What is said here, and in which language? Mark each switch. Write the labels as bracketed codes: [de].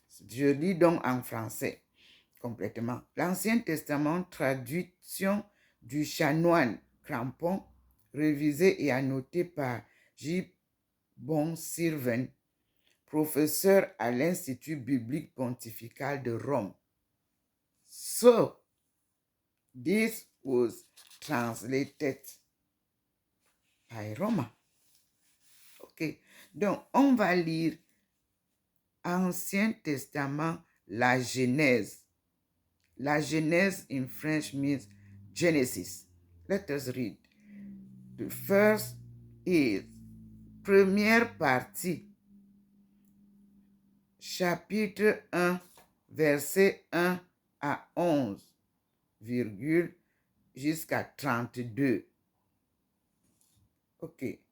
[fr] Je lis donc en français complètement. L'Ancien Testament, traduction du chanoine Crampon, révisé et annoté par J. Bonsirven, professeur à l'Institut biblique pontifical de Rome. [en] So, this was translated by Roma. [fr] Ok, donc on va lire Ancien Testament, la Genèse. [en] La Genèse in French means Genesis. Let us read. The first is [fr] première partie, chapitre 1, verset 1 à 11, virgule, jusqu'à 32. Ok.